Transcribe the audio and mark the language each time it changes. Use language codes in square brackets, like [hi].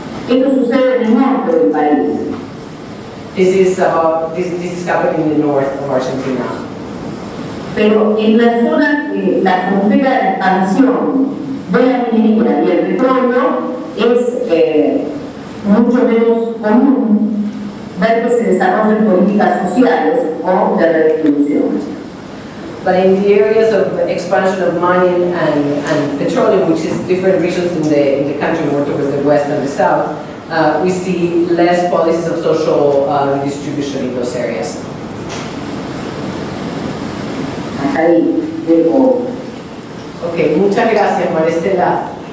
[es] Esto sucede en el norte del país. [en] This is happening in the north of Argentina. [es] Pero en la zona, la frontera de expansión de la minería y el petróleo es mucho menos común ver que se desarrollen políticas sociales o de redistribución. [en] But in the areas of expansion of mining and petroleum, which is different regions in the country, more towards the west and the south, we see less policies of social redistribution in those areas. [es] Hasta ahí, luego. Okay, muchas gracias, Maristela.